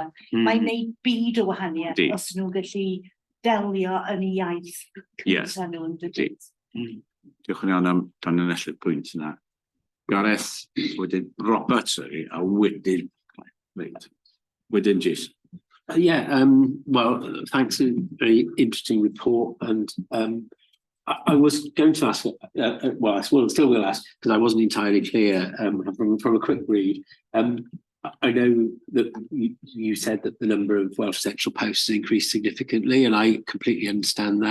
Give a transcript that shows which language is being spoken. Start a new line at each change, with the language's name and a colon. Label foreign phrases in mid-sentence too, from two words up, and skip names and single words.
Welsh: Mae'n neud byd o wahaniaeth os nhw'n gallu delio yn ei iaith cynta nhw yn dydyd. Diolch yn iawn am tanlinellu'r pwynt yna. Gareth, wedyn Robert, a wedyn Jason.
English: Well, thanks, a very interesting report. And I was going to ask, well, I still will ask, because I wasn't entirely clear from a quick read. I know that you said that the number of Welsh central posts increased significantly, and I completely understand that.